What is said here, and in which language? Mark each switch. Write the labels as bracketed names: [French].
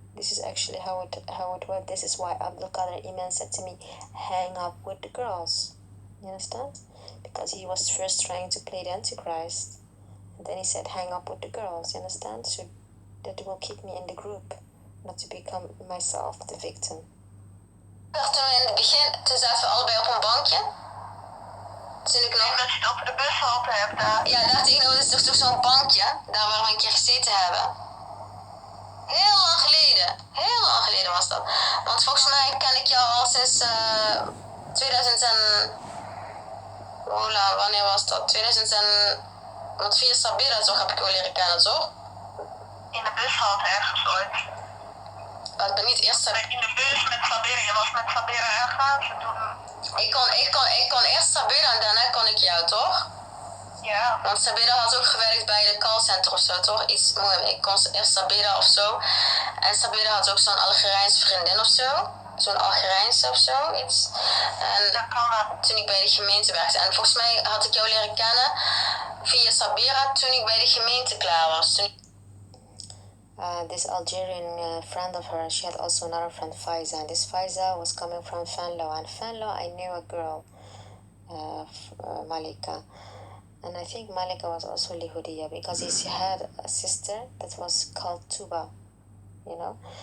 [English] This is actually how it went. This is why Abdul Qadir Iman said to me, hang up with the girls. You understand? Because he was first trying to play the Antichrist. And then he said, hang up with the girls, you understand? So that will keep me in the group, not to become myself the victim. [Dutch] Toen in het begin, toen zaten we allebei op een bankje. Toen ik nog... Dat je het over de bushalte hebt daar. Ja, daar tegenover is toch zo'n bankje, daar waar we een keer gezeten hebben. Heel lang geleden was dat. Want volgens mij ken ik jou al sinds 2000 en... wanneer was dat? 2000 en... Want via Sabira toch heb ik jou leren kennen, toch? In de bushalte ergens ooit. Ik ben niet eerst... In de bus met Sabira, je was met Sabira ergens en toen... Ik kon eerst Sabira en daarna kon ik jou, toch? Ja. Want Sabira had ook gewerkt bij de callcenter of zo, toch? Ik kon eerst Sabira of zo. En Sabira had ook zo'n Algerijnse vriendin of zo. Zo'n Algerijnse of zo, iets. En toen ik bij de gemeente werkte. En volgens mij had ik jou leren kennen via Sabira toen ik bij de gemeente klaar was. [English] This Algerian friend of hers, she had also another friend, Faiza. And this Faiza was coming from Venlo. And Venlo, I knew a girl, Malika. And I think Malika was also Lihudiya because he had a sister that was called Tuba, you know?